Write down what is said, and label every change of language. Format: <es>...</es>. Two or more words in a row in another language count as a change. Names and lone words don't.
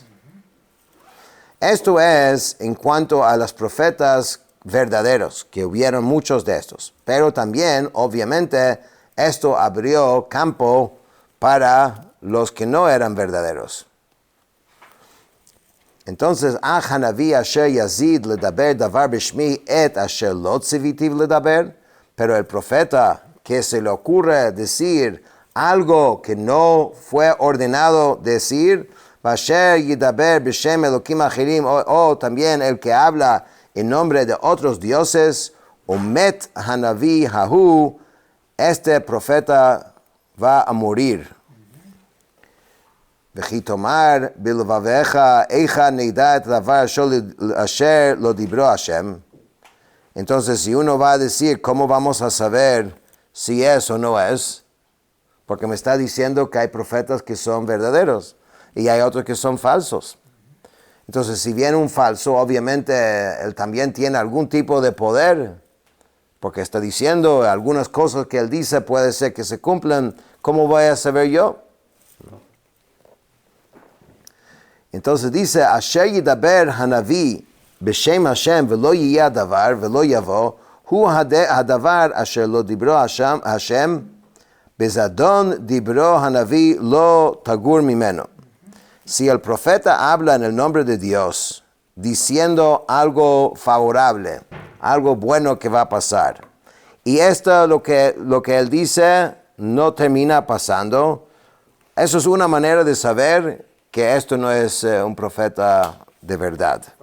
<es>Esto es en cuanto a los profetas verdaderos, que hubieron muchos de estos. Pero también, obviamente, esto abrió campo para los que no eran verdaderos. Entonces,</es> <he>הנביא אשר יזיד לדבר דבר בשמי את אשר לא צויתיו לדבר,</he> <es>pero el profeta que se le ocurre decir algo que no fue ordenado decir,</es> <he>ואשר ידבר בשם אלקים אחרים,</he> <es>o también el que habla en nombre de otros dioses,</es> <he>ומת הנביא ההוא,</he> <es>este profeta va a morir.</es> <he>וכי תאמר בלבבך איכה נדע את דבר אשר לא דברו השם.</he> <es>Entonces, si uno va a decir, ¿cómo vamos a saber si es o no es? Porque me está diciendo que hay profetas que son verdaderos y hay otros que son falsos. Entonces, si viene un falso, obviamente él también tiene algún tipo de poder, porque está diciendo algunas cosas que él dice puede ser que se cumplan. ¿Cómo voy a saber yo? Entonces dice,</es> <he>אשר ידבר הנביא בשם השם ולא יהיה דבר ולא יבוא הוא הדבר אשר לא דברו השם בזדון דברו הנביא לא תגור ממנו.</he> <es>Si el profeta habla en el nombre de Dios, diciendo algo favorable, algo bueno que va a pasar, y esto lo que él dice no termina pasando, eso es una manera de saber que esto no es un profeta de verdad.</es>